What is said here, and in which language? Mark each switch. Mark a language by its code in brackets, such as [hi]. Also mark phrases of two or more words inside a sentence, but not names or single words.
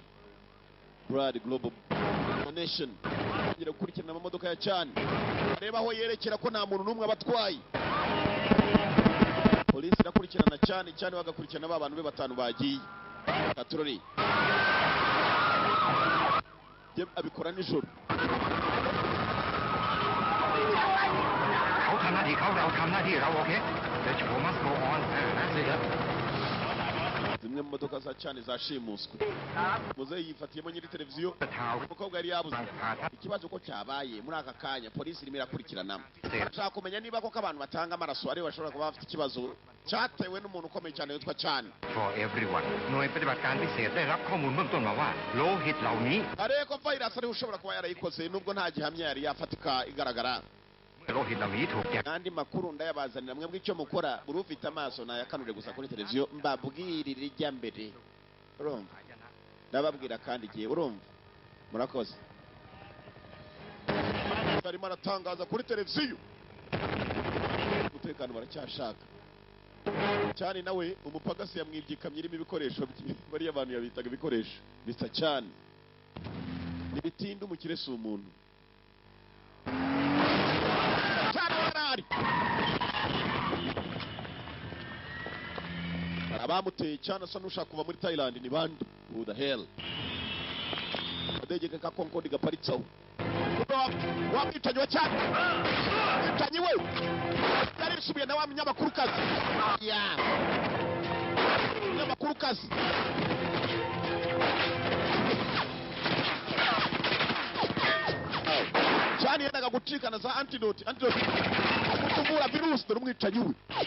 [rw] Brad Global Nation ngira gukurikirana amamodoka ya Chan. Reba aho yerekera ko nta muntu n'umwe abatwaye. Polisi irakurikirana Chan bagakurikirana ba bantu be batanu bagiye. Katurori. Abikora nijoro. [th] เขาทำหน้าที่เขาเราทำหน้าที่เราโอเค [en] The show must go on [th] นั่นสิครับ [rw] imwe mu modoka za cyane zashimuswe muzehe yifatiyemo nyiri televiziyo umukobwa yari yabuze ikibazo ko cyabaye muri aka kanya polisi irimo irakurikirana ashaka kumenya niba koko abantu batanga amaraso aribo bashobora kuba bafite ikibazo cyatewe n'umuntu ukomeye cyane witwa cyane [en] For everyone [th] หน่วยปฏิบัติการพิเศษได้รับข้อมูลเบื้องต้นมาว่าโลหิตเหล่านี้ [rw] ariko virus ariho ushobora kuba yarayikoze nubwo nta gihamya yari yafatika igaragara [th] โลหิตเหล่านี้ถูกแจก [rw] n'andi makuru ndayabazanira mwebwe icyo mukora buri ufite amaso nayakanure gusa kuri televiziyo mbabwirire ijya mbere urumva ndababwira kandi igihe urumva murakoze barimo aratangaza kuri televiziyo umutekano baracyashaka cyane nawe umupagasi yamwibye ikamyo irimo ibikoresho bye bariya abantu yabitaga ibikoresho bisa cyane ntibitinda umukire si umuntu cyane barari abamuteye cyane asa n'ushaka kuva muri Thailand ni bande [en] who the hell [rw] adegeka ka konkodi gaparitsaho wamwicanyi wa cyane mwicanyi we yari bisubiye na wa munyamakurukazi munyamakurukazi cyane yendaga gucikana za antidote kutuvura virusi dore umwicanyi we